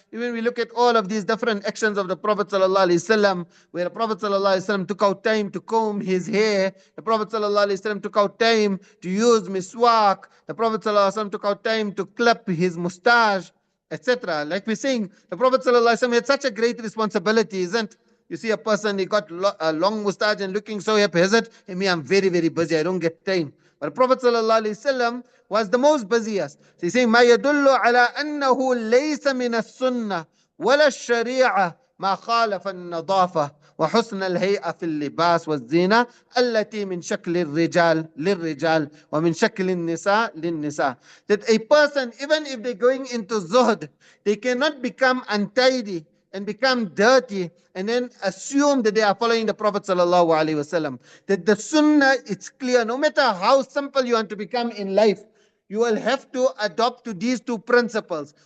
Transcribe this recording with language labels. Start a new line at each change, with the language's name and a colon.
English: Even we look at all of these different actions of the Prophet sallallahu alaihi wasallam, where the Prophet sallallahu alaihi wasallam took out time to comb his hair, the Prophet sallallahu alaihi wasallam took out time to use miswak, the Prophet sallallahu alaihi wasallam took out time to clip his mustache, etc. Like we're saying, the Prophet ﷺ had such a great responsibility, isn't? You see a person, he got a long mustache and looking so haphazard, and me, I'm very, very busy, I don't get time. But the Prophet ﷺ was the most busiest. So he's saying,
Arabic: ما يدل على أنه ليس من السنة ولا الشريعة ما خالف النظافة وحسن الهيئة في اللباس والزينة التي من شكل الرجال للرجال ومن شكل النساء للنساء.
English: That a person, even if they're going into zuhd, they cannot become untidy and become dirty and then assume that they are following the Prophet sallallahu alaihi wasallam. That the sunnah, it's clear, no matter how simple you want to become in life, you will have to adopt to these two principles.